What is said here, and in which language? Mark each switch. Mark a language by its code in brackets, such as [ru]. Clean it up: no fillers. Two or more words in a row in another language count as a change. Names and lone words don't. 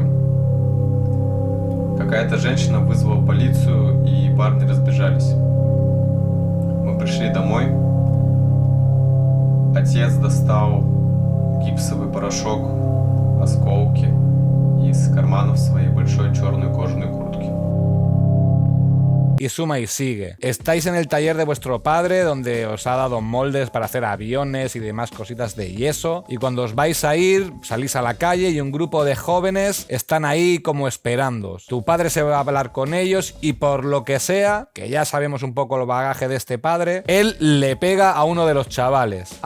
[ru] Какая-то женщина вызвала полицию, и парни разбежались. Мы пришли домой. Отец достал гипсовый порошок, осколки из карманов своей большой черной кожаной куртки. [es] Y suma y sigue. Estáis en el taller de vuestro padre, donde os ha dado moldes para hacer aviones y demás cositas de yeso, y cuando os vais a ir, salís a la calle y un grupo de jóvenes están ahí como esperándoos. Tu padre se va a hablar con ellos y por lo que sea, que ya sabemos un poco el bagaje de este padre, él le pega a uno de los chavales.